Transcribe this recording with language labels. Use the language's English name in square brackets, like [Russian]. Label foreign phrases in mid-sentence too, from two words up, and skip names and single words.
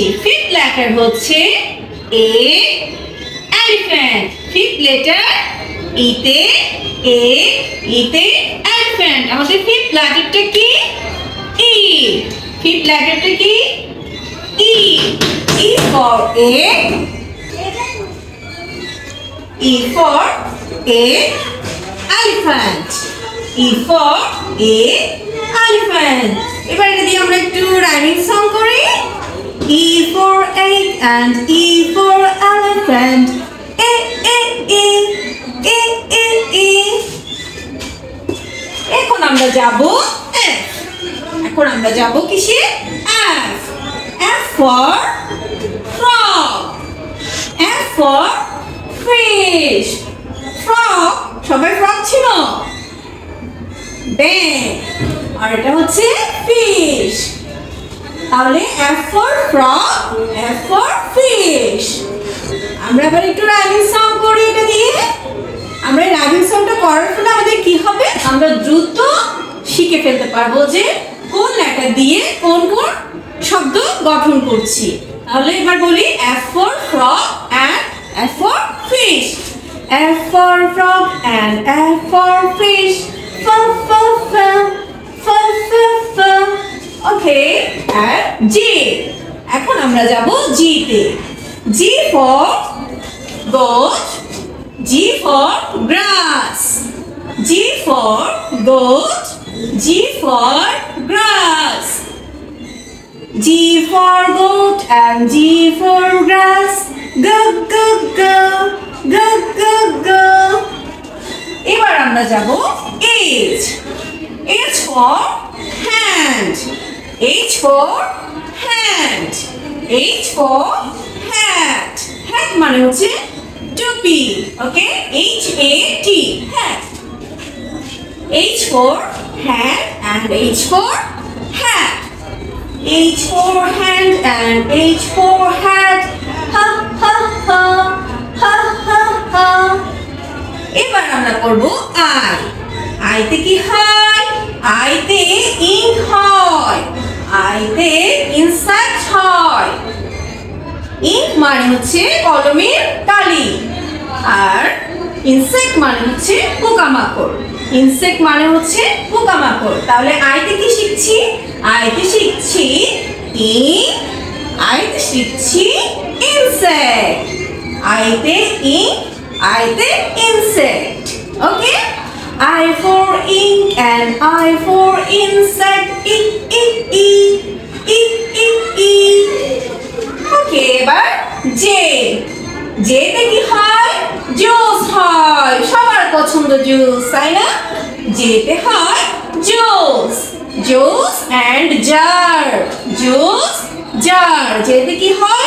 [English] fifth letter [Bangla] হচ্ছে এ। এলিফ্যান্ট। [English] fifth letter [Bangla] ইতে এ। ইতে এলিফ্যান্ট। আমাদের [English] fifth letterটা [Bangla] কি? ই। [English] fifth letterটা [Bangla] কি? ই। [English] E for A. E for a elephant. E for a elephant. [Bangla] এবার এটা দিয়ে আমরা একটু [English] rhyming song [Bangla] করি। [English] E for egg and E for elephant. A A A A A A. [Bangla] এখন আমরা যাব F। এখন আমরা যাব কিসে? [English] F. F for frog. F for fish. [Bangla] frog সবাই frog ছিল? ব্যাং। আর এটা হচ্ছে fish। তাহলে [English] F for frog, F for fish। [Bangla] আমরা এবার একটু [English] rhyming song [Bangla] করি এটা দিয়ে। আমরা [English] rhyming songটা [Bangla] করার ফলে আমাদের কি হবে? আমরা দ্রুত শিখে ফেলতে পারবো যে কোন লেটার দিয়ে কোন কোন শব্দ গঠন করছি। তাহলে এবার বলি [English] F for frog and F for fish. F for frog and F for fish. F, f, f, f, f, f. Okay, and G. [Bangla] এখন আমরা যাব G তে। [English] G for goat, G for grass. G for goat, G for grass. G for goat and G for grass. G, g, g, g, g, g. [Bangla] এবার আমরা যাব H. [English] H for hand, H for hand, H for hat. [Bangla] Hat মানে হচ্ছে টুপি, ওকে? [English] H A T, hat. H for hand and H for hat. H for hand and H for hat. Ha ha ha, ha ha ha. [Bangla] এবার আমরা করব I. I তে কি হয়? I তে ink হয়, I তে ইনসেক্ট হয়। ইঙ্ক মানে হচ্ছে কলমের কালি, আর ইনসেক্ট মানে হচ্ছে পোকামাকড়। ইনসেক্ট মানে হচ্ছে পোকামাকড়। তাহলে আইতে কি শিখছি? আইতে শিখছি ইঙ্ক, আইতে শিখছি ইনসেক্ট। আইতে ইঙ্ক, আইতে ইনসেক্ট। ওকে? [English] I for ink and I for insect. I, I, I, I, I, I. [Bangla] ওকে, এবার জে। জেতে কি হয়? জুস হয়। সবার পছন্দ জুস, তাই না? জেতে হয় জুস, [English] juice and jar. juice, jar. [Bangla] জেতে কি হয়?